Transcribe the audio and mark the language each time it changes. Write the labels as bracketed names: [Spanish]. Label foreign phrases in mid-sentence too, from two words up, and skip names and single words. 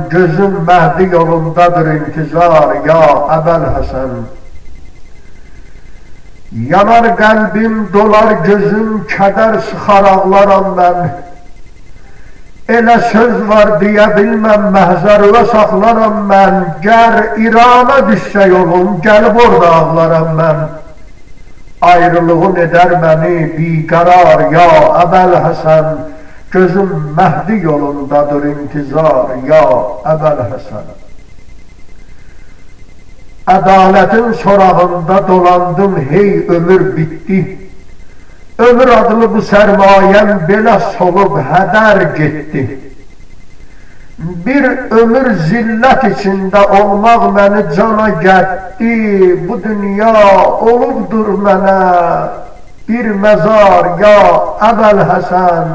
[Azerbaijani] Gözüm Mehdi yolundadır intizar ya Ebel Hasan. Yanar kalbim, dolar gözüm, keder sıxar ağlaram ben. Elə söz var diye bilmem, məhzərlə saxlaram ben. Gər İrana düşsə yolum, gəlib orada ağlaram ben. [Turkish] Ayrılığın eder beni biqarar ya Ebel Hasan. [Azerbaijani] Gözüm Mehdi yolundadır intizar ya Ebel Hasan. Ədaletin sorağında dolandım, hey ömür bitti. Ömür adlı bu sərmayəm belə solub hədər getdi. Bir ömür zillət içində olmaq məni cana gətdi. Bu dünya olubdur mənə bir məzar ya Ebel Hasan.